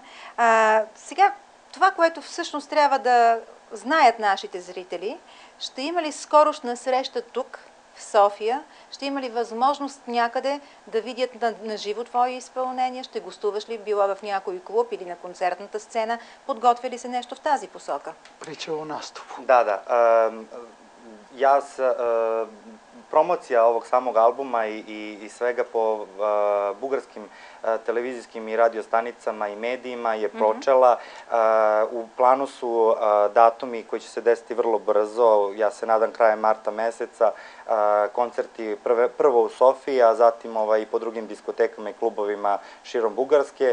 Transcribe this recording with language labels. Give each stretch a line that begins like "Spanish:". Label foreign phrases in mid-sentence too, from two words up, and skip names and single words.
Bulgarian: Сега, това, което всъщност трябва да знаят нашите зрители, ще има ли скорошна среща тук, в София? Ще има ли възможност някъде да видят на живо твои изпълнения? Ще гостуваш ли била в някой клуб или на концертната сцена? Подготвя ли се нещо в тази посока?
Serbian: Pričalo nastupu. Da. Promocija ovog samog albuma i svega po bugarskim televizijskim i radio stanicama i medijima je počela. U planu su datumi koji će se desiti vrlo brzo, ja se nadam krajem marta meseca, koncerti prvo u Sofiji, a zatim i po drugim diskotekama i klubovima širom Bugarske.